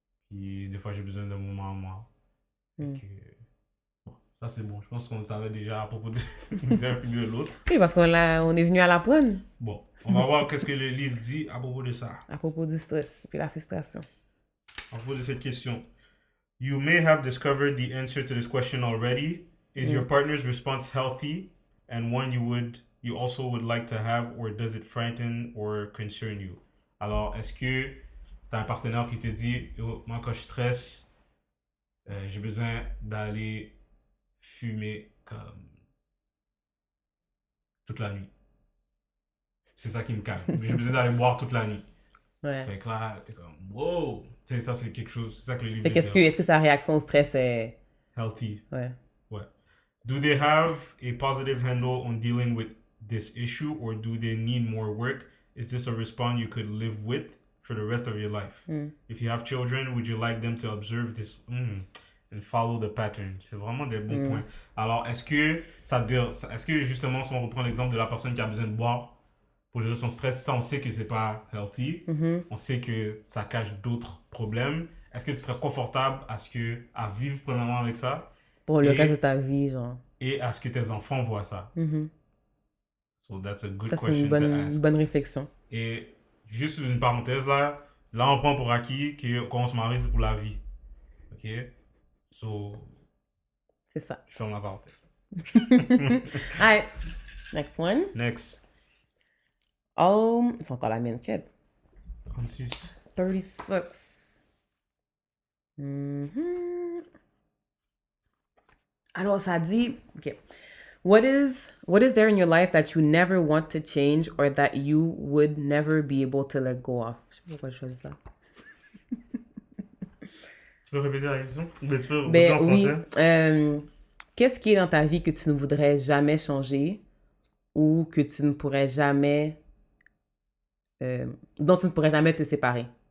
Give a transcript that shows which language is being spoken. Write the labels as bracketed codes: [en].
[fr] Puis des fois, j'ai besoin d'un moment à moi. Fait Mm. que. Bon, ça c'est bon. Je pense qu'on le savait déjà à propos de d'un puis de l'autre. Oui, parce on est venu à la pointe Bon, on va voir qu'est-ce que le livre dit à propos de ça. à propos du stress et la frustration. À propos de cette question. [en] You may have discovered the answer to this question already. Is your Mm. partner's response healthy and one you also would like to have, or does it frighten or concern you? [fr] Alors, est-ce que tu as un partenaire qui te dit, oh, moi quand je stresse, j'ai besoin d'aller fumer comme toute la nuit. C'est ça qui me calme. J'ai besoin d'aller boire toute la nuit. Ouais. Fait que là, t'es comme, wow! Tu sais, ça c'est quelque chose, c'est ça que le livre Fait veut qu'est-ce dire. que, est-ce que sa réaction au stress est... [en] Healthy. [fr] Ouais. Ouais. [en] Do they have a positive handle on dealing with this issue, or do they need more work? Is this a response you could live with for the rest of your life? Mm. If you have children, would you like them to observe this and follow the pattern? [fr] C'est vraiment des bons points. Alors, est-ce que justement, si on reprend l'exemple de la personne qui a besoin de boire pour gérer son stress, ça on sait que c'est pas healthy, Mhm. on sait que ça cache d'autres problèmes. Est-ce que tu serais confortable à vivre premièrement avec ça Pour le reste de et, ta vie, genre. et à ce que tes enfants voient ça? Mhm. [en] So that's a good [fr] Ça, c'est [en] question to [fr] une [en] ask. [fr] bonne réflexion. Et juste une parenthèse là. Là, on prend pour acquis que quand on se marie, c'est pour la vie. [en] Ok? So, [fr] C'est ça. je ferme la parenthèse. [en] Alright, next one. Next. [fr] Oh, c'est encore la mienne, kid. 36. 36. Mhm. Alors, ça dit, ok. [en] What is there in your life that you never want to change or that you would never be able to let go of? [fr] Je sais pas pourquoi je choisis ça. Tu peux répéter la question? Mais tu peux répéter Ben en oui. français? Qu'est-ce qui est dans ta vie que tu ne voudrais jamais changer ou que tu ne pourrais jamais, dont tu ne pourrais jamais te séparer?